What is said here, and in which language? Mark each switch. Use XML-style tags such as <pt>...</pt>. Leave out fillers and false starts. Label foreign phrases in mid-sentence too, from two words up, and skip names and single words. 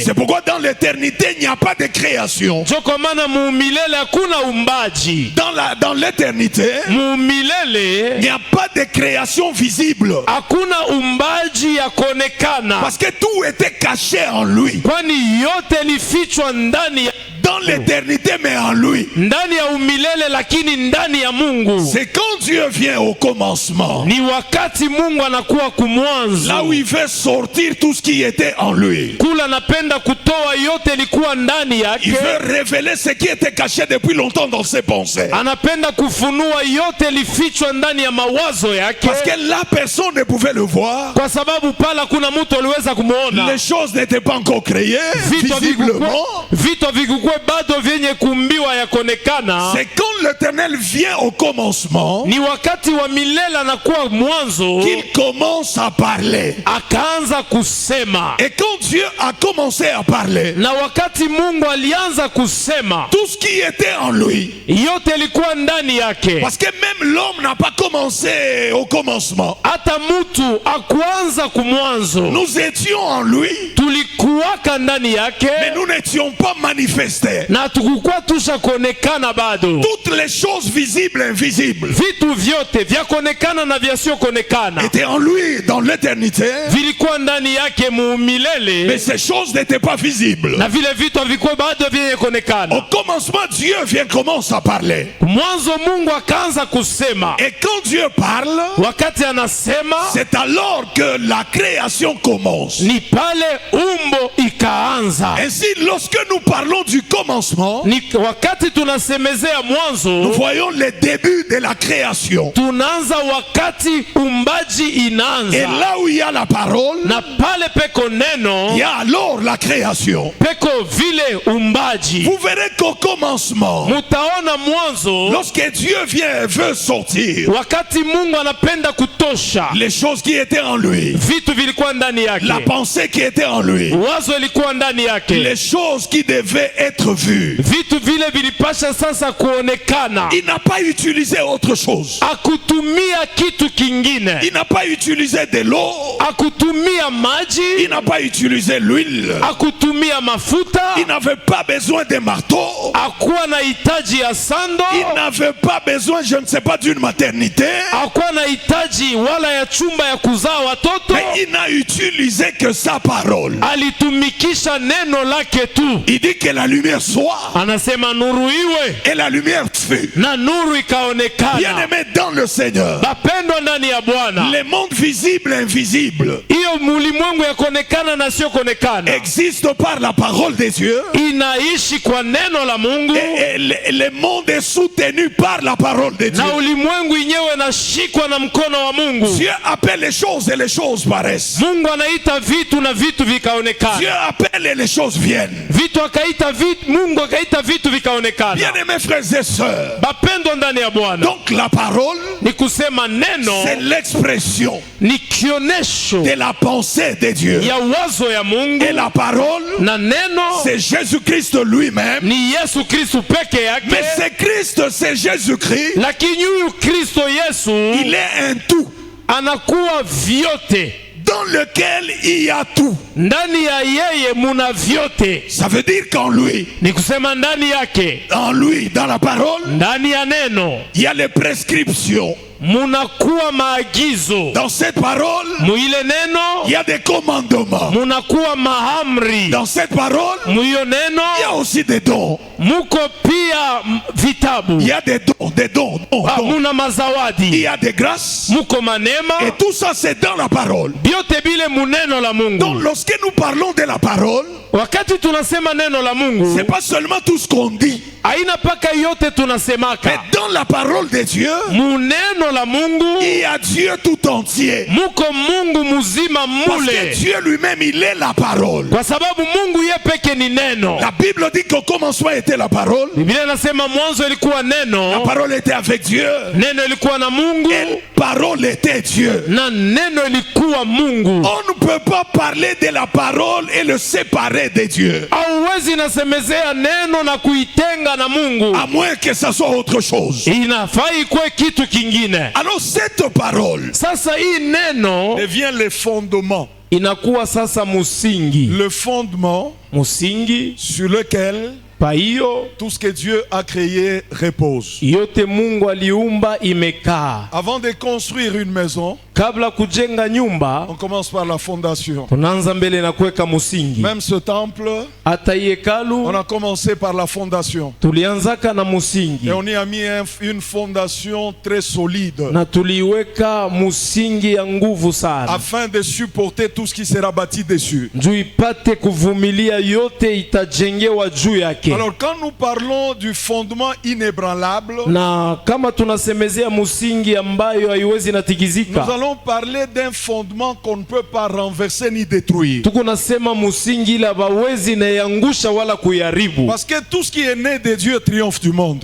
<fr>C'est pourquoi dans l'éternité, il n'y a pas de création.</fr> <sw>Joko maana mu milele hakuna umbaji.</sw> <fr>Dans l'éternité,</fr> <sw>Mu milele</sw> <fr>il n'y a pas de création visible.</fr> <sw>hakuna umbaji ya kuonekana.</sw> <fr>Parce que tout était caché en lui.</fr> <sw>Kwani yote lifichwa ndani ya</sw> <fr>Dans l'éternité, mais en lui.</fr> <sw>ndani ya umilele, lakini ndani ya Mungu.</sw> <fr>C'est quand Dieu vient au commencement,</fr> <sw>Ni wakati Mungu anakuwa kumwanzo.</sw> <fr>là où il veut sortir tout ce qui était en lui.</fr> <sw>Kula anapenda kutoa yote ilikuwa ndani</sw> <fr>Il</fr> <sw>yake.</sw> <fr>veut révéler ce qui était caché depuis longtemps dans ses pensées.</fr> <sw>Anapenda kufunua yote lifichwa ndani ya mawazo yake.</sw> <fr>Parce que là, personne ne pouvait le voir.</fr> <sw>Kwa sababu pala kuna mtu aliweza kumuona.</sw> <fr>Les choses n'étaient pas encore créées</fr> <sw>Vitu</sw> <fr>visiblement.</fr> <sw>vikukwe bado vyenye kumbiwa ya konekana.</sw> <fr>C'est quand l'Éternel vient au commencement</fr> <sw>Ni wakati wa milele anakuwa mwanzo,</sw> <fr>qu'il commence à parler.</fr> <sw>akaanza kusema.</sw> <fr>Et quand Dieu a commencé à parler,</fr> <sw>Na wakati Mungu alianza kusema,</sw> <fr>tout ce qui était en lui,</fr> <sw>yote ilikuwa ndani yake.</sw> <fr>parce que même l'homme n'a pas commencé au commencement.</fr> <sw>Hata mtu akuanza kumwanzo.</sw> <fr>Nous étions en lui,</fr> <sw>Tulikuwaka ndani</sw> <fr>mais</fr> <sw>yake,</sw> <fr>nous n'étions pas manifestés. existait.</fr> <sw>na tukukuwa tusha kuonekana bado.</sw> <fr>Toutes les choses visibles et invisibles</fr> <sw>Vitu vyote vya kuonekana na vyasio kuonekana</sw> <fr>étaient en lui dans l'éternité,</fr> <sw>vilikuwa ndani yake muumilele,</sw> <fr>mais ces choses n'étaient pas visibles.</fr> <sw>na vile vitu havikuwa bado vyenye kuonekana.</sw> <fr>Au commencement, Dieu commence à parler.</fr> <sw>Mwanzo Mungu akaanza kusema,</sw> <fr>Et quand Dieu parle,</fr> <sw>wakati anasema</sw> <fr>c'est alors que la création commence.</fr> <sw>ni pale umbo ikaanza.</sw> <fr>Ainsi, lorsque nous parlons du commencement,</fr> <sw>Ni wakati tunasemezea</sw> <fr>nous</fr> <sw>mwanzo,</sw> <fr>voyons les débuts de la création.</fr> <sw>tunaanza wakati umbaji</sw> <fr>Et</fr> <sw>inaanza,</sw> <fr>là où il y a la parole,</fr> <sw>na pale peko neno,</sw> <fr>il y a alors la création.</fr> <sw>peko vile umbaji.</sw> <fr>Vous verrez qu'au commencement,</fr> <sw>Mutaona mwanzo,</sw> <fr>lorsque Dieu veut sortir,</fr> <sw>wakati Mungu anapenda kutosha,</sw> <fr>les choses qui étaient en lui,</fr> <sw>vitu vilikuwa ndani</sw> <fr>la</fr> <sw>yake,</sw> <fr>pensée qui était en lui,</fr> <sw>wazo ilikuwa ndani yake,</sw> <fr>les choses qui devaient être vues,</fr> <sw>vitu vile vilipasha sasa kuonekana.</sw> <fr>il n'a pas utilisé autre chose.</fr> <sw>Akutumia kitu kingine,</sw> <fr>Il n'a pas utilisé de l'eau,</fr> <sw>akutumia maji,</sw> <fr>il n'a pas utilisé l'huile,</fr> <sw>akutumia mafuta,</sw> <fr>il n'avait pas besoin de marteau,</fr> <sw>akuwa na hitaji ya sando,</sw> <fr>il n'avait pas besoin, je ne sais pas, d'une maternité,</fr> <sw>akuwa na hitaji wala ya chumba ya kuzaa watoto.</sw> <fr>mais il n'a utilisé que sa parole.</fr> <sw>Alitumikisha neno lake tu.</sw> <fr>Il dit que la lumière soit,</fr> <sw>Anasema nuru iwe,</sw> <fr>et la lumière fut.</fr> <sw>na nuru</sw> <fr>Bien</fr> <sw>ikaonekana.</sw> <fr>aimé dans le Seigneur,</fr> <sw>Bapendwa ndani ya Bwana,</sw> <fr>les mondes visibles et invisibles</fr> <sw>hiyo mulimwengu ya kuonekana na sio kuonekana</sw> <fr>existent par la parole de Dieu,</fr> <sw>inaishi kwa neno la Mungu,</sw> <fr>et le monde est soutenu par la parole de Dieu.</fr> <sw>na ulimwengu yenyewe nashikwa na mkono wa Mungu.</sw> <fr>Dieu appelle les choses et les choses paraissent.</fr> <sw>Mungu anaita vitu na vitu</sw> <fr>Dieu</fr> <sw>vikaonekana.</sw> <fr>appelle et les choses viennent.</fr> <sw>Vitu akaita vitu, Mungu akaita vitu vikaonekana.</sw> <fr>Bien aimés frères et sœurs,</fr> <sw>Bapendwa ndani ya Bwana,</sw> <fr>donc la parole,</fr> <sw>ni kusema neno</sw> <fr>c'est l'expression</fr> <sw>ni kionesho</sw> <fr>de la pensée de Dieu.</fr> <sw>ya wazo ya Mungu,</sw> <fr>Et la parole,</fr> <sw>na neno</sw> <fr>c'est Jésus-Christ lui-même.</fr> <sw>ni Yesu Kristo peke</sw> <fr>Mais</fr> <sw>yake.</sw> <fr>c'est Christ, c'est Jésus-Christ.</fr> <sw>Lakini huyu Kristo Yesu</sw> <fr>Il est un tout</fr> <sw>anakuwa vyote,</sw> <fr>dans lequel il y a tout.</fr> <sw>ndani ya yeye muna vyote.</sw> <fr>Ça veut dire qu'en lui,</fr> <sw>Ni kusema ndani yake,</sw> <fr>dans la parole,</fr> <sw>ndani ya neno</sw> <fr>il y a les prescriptions.</fr> <sw>munakuwa maagizo,</sw> <fr>Dans cette parole,</fr> <sw>muile</sw> <fr>il</fr> <sw>neno</sw> <fr>y a des commandements.</fr> <sw>munakuwa maamri,</sw> <fr>Dans cette parole,</fr> <sw>muiyo</sw> <fr>il y a</fr> <sw>neno</sw> <fr>aussi des dons.</fr> <sw>muko pia vitabu.</sw> <fr>Il y a des dons.</fr> <sw>Muna</sw> <fr>Il</fr> <sw>mazawadi,</sw> <fr>y a des grâces.</fr> <sw>muko manema,</sw> <fr>Et tout ça, c'est dans la parole.</fr> <sw>byote bile muneno la</sw> <fr>Donc,</fr> <sw>Mungu.</sw> <fr>lorsque nous parlons de la parole,</fr> <sw>Wakati tunasema neno la</sw> <fr>c'est</fr> <sw>Mungu,</sw> <fr>pas seulement tout ce qu'on dit,</fr> <sw>haina paka yote</sw> <fr>mais</fr> <sw>tunasemaka.</sw> <fr>dans la parole de Dieu,</fr> <sw>Muneno la Mungu</sw> <fr>il y a Dieu tout entier.</fr> <sw>muko Mungu muzima</sw> <fr>Parce</fr> <sw>mule,</sw> <fr>que Dieu lui-même, il est la parole.</fr> <sw>kwa sababu Mungu ye peke ni neno.</sw> <fr>La Bible dit qu'au commencement était la parole.</fr> <sw>Biblia inasema mwanzo ilikuwa</sw> <fr>La</fr> <sw>neno,</sw> <fr>parole était avec Dieu.</fr> <sw>neno ilikuwa na Mungu,</sw> <fr>Et la parole était Dieu.</fr> <sw>na neno ilikuwa Mungu.</sw> <fr>On ne peut pas parler de la parole et le séparer de Dieu.</fr> <sw>Hauwezi nasemezea neno na kuitenga na Mungu,</sw> <fr>À moins que ça soit autre chose.</fr> <sw>inafaa ikuwe kitu kingine.</sw> <fr>Alors cette parole</fr> <sw>Sasa hii neno</sw> <fr>devient le fondement.</fr> <sw>inakuwa sasa musingi,</sw> <fr>Le fondement</fr> <sw>musingi</sw> <fr>sur lequel</fr> <sw>pa hiyo</sw> <fr>tout ce que Dieu a créé repose.</fr> <sw>yote Mungu aliumba imekaa.</sw> <fr>Avant de construire une maison,</fr> <sw>Kabla kujenga nyumba,</sw> <fr>on commence par la fondation.</fr> <sw>tunaanza mbele na kuweka musingi.</sw> <fr>Même ce temple,</fr> <sw>Hata hii hekalu</sw> <fr>on a commencé par la fondation.</fr> <sw>tulianzaka na musingi</sw> <fr>Et on y a mis une fondation très solide</fr> <sw>na tuliweka musingi ya nguvu sana,</sw> <fr>afin de supporter tout ce qui sera bâti dessus.</fr> <sw>juu ipate kuvumilia yote itajengewa juu yake.</sw> <fr>Alors quand nous parlons du fondement inébranlable,</fr> <sw>Na kama tunasemezea musingi ambayo haiwezi</sw> <fr>nous</fr> <sw>natigizika,</sw> <fr>allons parler d'un fondement qu'on ne peut pas renverser ni détruire.</fr> <sw>tuko nasema musingi ila bawezi naiangusha wala kuiharibu,</sw> <fr>Parce que tout ce qui est né de Dieu triomphe du monde.</fr>